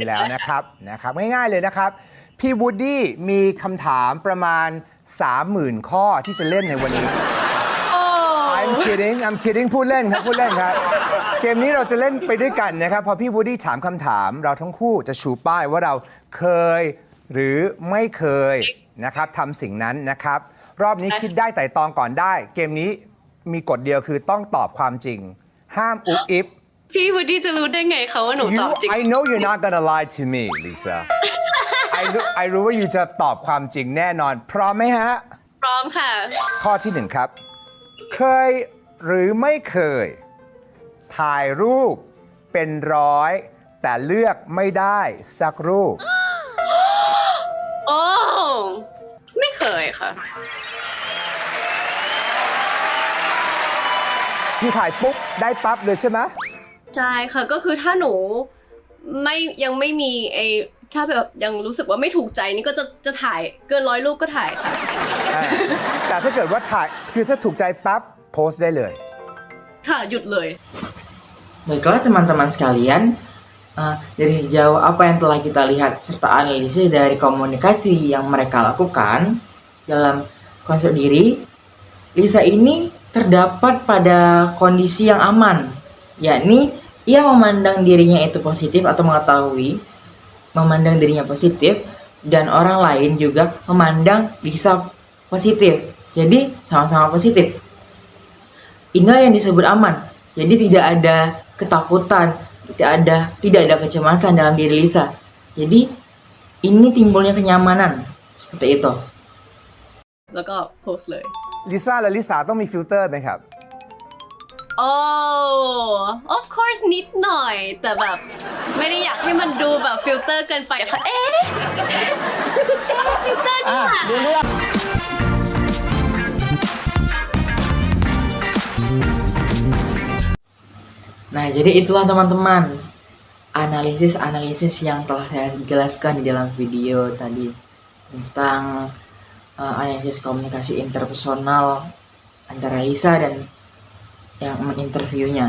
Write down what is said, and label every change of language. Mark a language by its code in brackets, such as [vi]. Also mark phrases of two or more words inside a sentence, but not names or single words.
[th] แล้วนะครับง่ายๆเลยนะครับพี่วูดดี้มีคำถามประมาณ 30,000 ข้อที่จะเล่นในวันนี้ [en] I'm kidding [th] พูดเล่นครับเกมนี้เราจะเล่นไปด้วยกันนะครับพอพี่วูดดี้ถามคำถามเราทั้งคู่จะชูป้ายว่าเราเคยหรือไม่เคยนะครับทำสิ่งนั้นนะครับรอบนี้คิดได้ไต่ตองก่อนได้เกมนี้มีกฎเดียวคือต้องตอบความจริงห้ามอุบอิบ พี่วูดดี้จะรู้ได้ไงคะว่าหนูตอบจริง [en] I know you're not gonna lie to me [th] Lisa I รู้ว่าอยู่จะตอบความจริงแน่นอนพร้อมไหมฮะ พร้อมค่ะ ข้อที่ 1 ครับเคยหรือไม่เคยถ่ายรูปเป็นร้อยแต่เลือกไม่ได้สักรูป โอ้ไม่เคยค่ะ คือถ่ายปุ๊บได้ปั๊บเลยใช่ไหม ใช่ค่ะก็คือถ้าหนูยังไม่มีถ้าแบบยังรู้สึกว่าไม่ถูกใจนี่ก็จะถ่ายเกิน100 รูปก็ถ่ายค่ะ แต่ถ้าเกิดว่าถ่ายคือถ้าถูกใจปั๊บโพสต์ได้เลย ค่ะหยุดเลย [id] Baiklah teman-teman sekalian, dari sejauh apa yang telah kita lihat serta analisis dari komunikasi yang mereka lakukan dalam konsep diri, Lisa ini terdapat pada kondisi yang aman, yakni ia memandang dirinya itu positif atau mengetahui memandang dirinya positif dan orang lain juga memandang Lisa positif. Jadi sama-sama positif. Inilah yang disebut aman. Jadi tidak ada ketakutan, tidak ada kecemasan dalam diri Lisa. Jadi ini timbulnya kenyamanan seperti itu. [th] แล้วก็โพสต์เลย ลิซ่าและลิสาต้องมีฟิลเตอร์ไหมครับ [en] Oh of course [th] นิดหน่อย แต่แบบไม่ได้อยากให้มันดูแบบฟิลเตอร์เกินไปค่ะฟิลเตอร์นี่ค่ะ [id] Nah, jadi itulah teman-teman analisis yang telah saya jelaskan di dalam video tadi tentang analisis komunikasi interpersonal antara Lisa dan yang menginterviewnya.